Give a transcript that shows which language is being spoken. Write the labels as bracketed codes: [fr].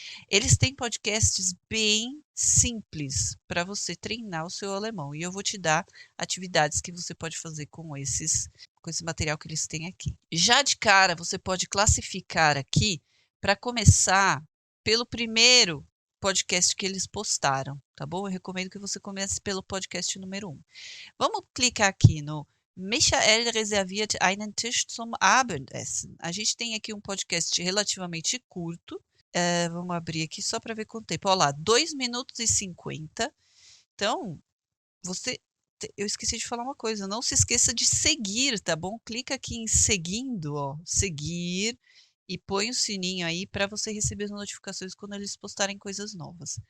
[pt] Eles têm podcasts bem simples para você treinar o seu alemão e eu vou te dar atividades que você pode fazer com esse material que eles têm aqui. Já de cara, você pode classificar aqui para começar pelo primeiro podcast que eles postaram, tá bom? Eu recomendo que você comece pelo podcast número 1. Vamos clicar aqui no [de] Michael reserviert einen Tisch zum Abendessen. [pt] A gente tem aqui um podcast relativamente curto. Vamos abrir aqui só para ver quanto tempo. Olha lá, 2 minutos e 50. Então, eu esqueci de falar uma coisa. Não se esqueça de seguir, tá bom? Clica aqui em seguindo, ó, seguir e põe o sininho aí para você receber as notificações quando eles postarem coisas novas.